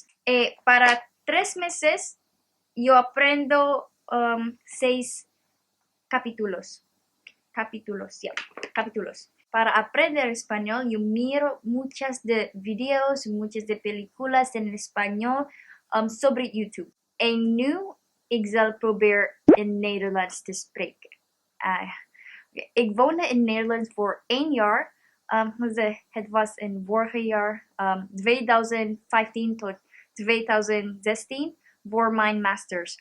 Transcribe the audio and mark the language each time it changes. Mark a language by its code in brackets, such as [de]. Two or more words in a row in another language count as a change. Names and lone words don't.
[es] Para 3 meses yo aprendo 6 capítulos. Para aprender español, yo miro muchas de videos, muchas de películas en español sobre YouTube. [nl] En nu, ik zal proberen in Nederlands te spreken. Ik woonde in Nederland voor 1 jaar. Het was in vorige jaar, 2015 tot 2016, voor mijn masters.